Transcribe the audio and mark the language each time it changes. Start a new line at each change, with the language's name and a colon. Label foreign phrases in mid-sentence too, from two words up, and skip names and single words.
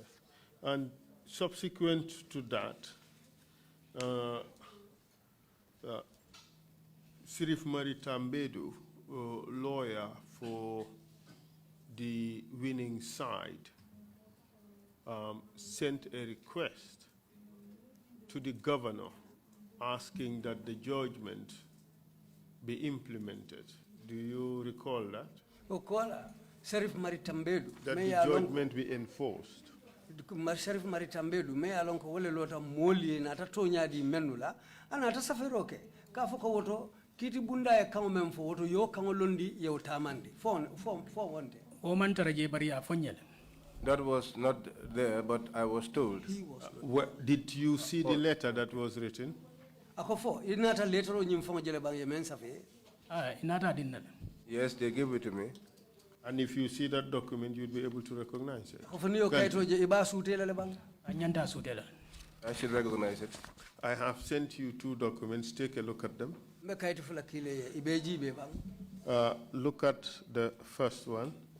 English: And subsequent to that, Sirif Maritambedu, lawyer for the winning side, sent a request to the governor asking that the judgment be implemented. Do you recall that?
Mandingo: Okola, Sirif Maritambedu.
English: That the judgment be enforced.
Mandingo: Sharif Maritambedu, me along ko wole lota moli na tatonya di menula, ana ta saferoke. Ka foko woto kiti bunda e kango memfo woto yo kango londi ye utamandi. Fo wonde. O man taraje bari a fonyel.
English: That was not there, but I was told. Did you see the letter that was written?
Mandingo: Akofo, inata letter o nyimfo jele bang ye men safe. Inata dinnal.
English: Yes, they gave it to me. And if you see that document, you'd be able to recognize it. I should recognize it. I have sent you 2 documents. Take a look at them. Look at the first one.